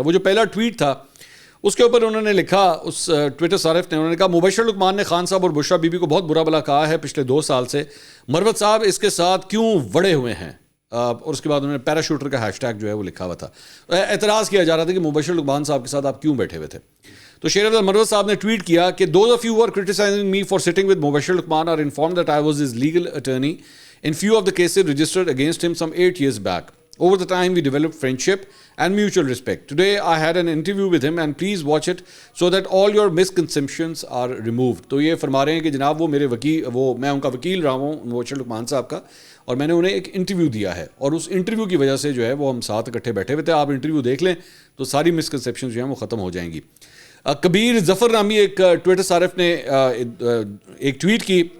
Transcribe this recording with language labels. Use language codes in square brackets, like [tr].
[ur] وہ جو پہلا ٹویٹ تھا اس کے اوپر انہوں نے لکھا, اس ٹویٹر صارف نے, انہوں نے کہا مبشر لقمان نے خان صاحب اور بشرا بی بی کو بہت برا بھلا کہا ہے پچھلے 2 سال سے. مروت صاحب اس کے ساتھ کیوں وڑے ہوئے ہیں؟ اور اس کے بعد انہوں نے پیراشوٹر کا ہیش ٹیگ جو ہے وہ لکھا ہوا تھا. اعتراض کیا جا رہا تھا کہ مبشر لقمان صاحب کے ساتھ آپ کیوں بیٹھے ہوئے تھے. تو شیر افضل مروت صاحب نے ٹویٹ کیا کہ [en] those of you who are criticizing me for sitting with Mubashir Luqman are informed that I was his legal attorney in few of the cases registered against him some 8 years back. Over the time we developed friendship and mutual respect. Today I had an interview with him and please watch it so that all your misconceptions are removed. [ur] تو یہ فرما رہے ہیں کہ جناب وہ میرے میں ان کا وکیل رہا ہوں مبشر لقمان صاحب کا, اور میں نے انہیں ایک انٹرویو دیا ہے, اور اس انٹرویو کی وجہ سے جو ہے وہ ہم ساتھ اکٹھے بیٹھے ہوئے تھے. آپ انٹرویو دیکھ لیں تو ساری مسکنسیپشن جو ہیں وہ ختم ہو جائیں گی. کبیر ظفر نامی ایک ٹویٹر صارف نے ایک ٹویٹ کی.